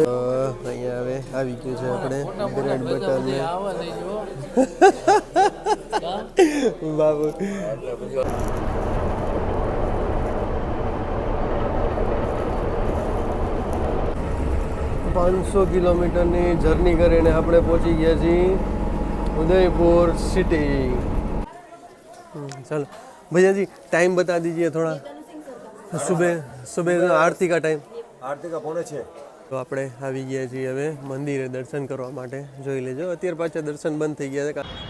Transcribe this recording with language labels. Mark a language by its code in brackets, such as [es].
[gu] અહીંયા હવે આવી ગયું છે આપણે બ્રેડ બટર ને બાબુ. 500 કિલોમીટરની જર્ની કરીને આપણે પહોંચી ગયા છીએ उदयपुर सिटी. [hi] चलो भैया जी टाइम बता दीजिए थोड़ा. सुबह आरती का टाइम. आरती का 5:30. [gu] તો આપણે આવી ગયા છીએ હવે મંદિરે દર્શન કરવા માટે. જોઈ લેજો અત્યારે પાછા દર્શન બંધ થઈ ગયા છે.